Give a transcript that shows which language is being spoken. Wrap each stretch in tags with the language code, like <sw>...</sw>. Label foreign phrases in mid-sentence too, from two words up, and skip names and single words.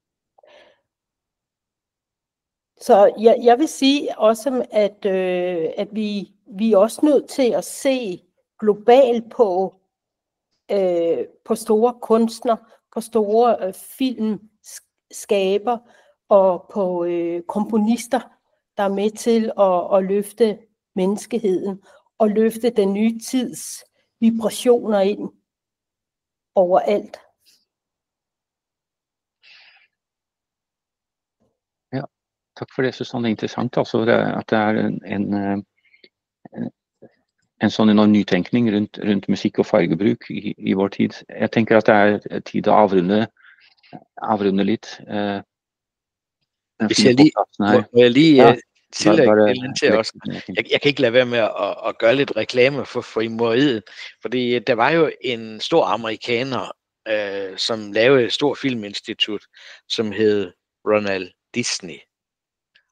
<da>Så jeg vil sige også, at vi er også nødt til at se globalt på store kunstnere, på store filmskaber og på komponister, der er med til at løfte menneskeheden og løfte den nye tids vibrationer ind overalt. Ja, tak for det.</da> <no>Jeg synes det er interessant altså, at det er en sånn enorm nytenkning rundt musikk og fargebruk i vår tid. Jeg tenker at det er tid å avrunde litt.</no> <da>Hvis jeg lige tillægge til os. Jeg kan ikke lade være med at gøre lidt reklame for frimureriet, fordi der var jo en stor amerikaner, som lavede et stort filminstitut, som hed Ronald Disney.</da>